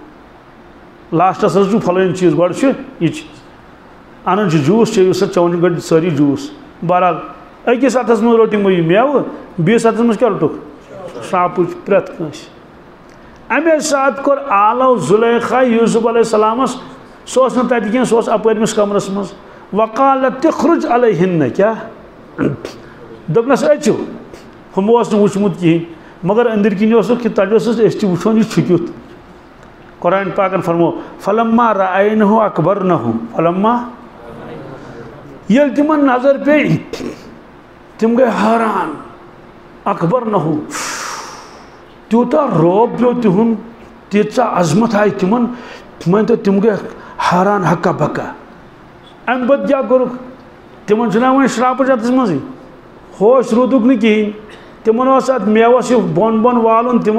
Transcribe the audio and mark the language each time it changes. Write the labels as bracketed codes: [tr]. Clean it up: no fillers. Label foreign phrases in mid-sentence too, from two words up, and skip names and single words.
[ks] لاسٹَس حظ چھُ پھلٲنۍ چیٖز گۄڈٕ چھُ یہِ چھِ اَنان چھِ جوٗس چیٚیِو سا چٮ۪وان چھِ گۄڈٕ سٲری جوٗس بہرحال أکِس ہَتھَس منٛز روٚٹ یِمو یہِ میوٕ بیٚیِس ہَتھَس منٛز کیٛاہ روٚٹُکھ شراپٕچ پرٛٮ۪تھ کٲنٛسہِ اَمے ساتہٕ کوٚر آلو زُلیخا یوٗسف علیہ السلامس سُہ اوس نہٕ تَتہِ کینٛہہ سُہ اوس اَپٲرمِس کمرس منٛز [ar] وقالت تخرج علیہن [ks] کیٛاہ دوٚپنَس أژِو ہُمو اوس نہٕ وٕچھمُت کِہیٖنۍ مگر أنٛدٕرۍ کِنۍ اوسُکھ کہِ تَتہِ اوس أسۍ تہِ وٕچھون یہِ چھُ کیُتھ قرآن پاکن فرمو [ar] فلما رأینہُ اکبرنہُ [ks] فلما ییٚلہِ تِمن نظر پیٚیہِ تِم گٔے حٲران اکبرنہُ تیوٗتاہ روب پیوٚو تِہُنٛد تیٖژاہ عظمت آیہِ تِمن مٲنۍتو تِم گٔے حٲران ہکا بکا اَمہِ پتہٕ کیٛاہ کوٚرُکھ تِمن چھُنہ وۄنۍ شراپٕچ اَتھس منٛزٕے ہوش روٗدُکھ نہٕ کِہیٖنۍ تِمن اوس اَتھ میوَس یہِ بۄن بۄن والُن تِمو